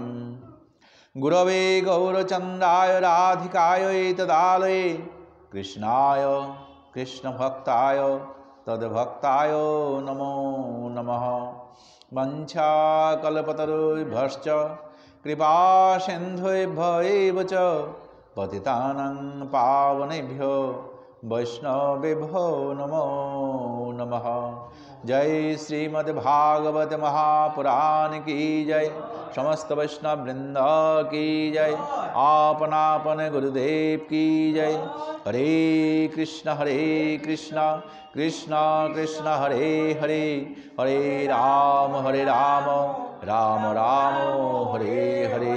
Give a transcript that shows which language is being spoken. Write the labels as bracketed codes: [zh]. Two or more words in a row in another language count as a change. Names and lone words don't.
[sa] गुरवे गौरचन्द्राय राधिकाय तदालये कृष्णाय कृष्णभक्ताय तद्भक्ताय नमो नमः। वञ्छाकल्पतरुभ्यश्च कृपा सिन्धुभ्य एव च पतितानां पावनेभ्यो वैष्णवेभ्यो नमो नमः। [hi] जय श्रीमद्भागवत महापुराण की जय, समस्त वैष्णव वृंद की जय, आपन आपन गुरुदेव की जय। [sa] हरे कृष्ण कृष्ण कृष्ण हरे हरे, हरे राम राम राम हरे हरे।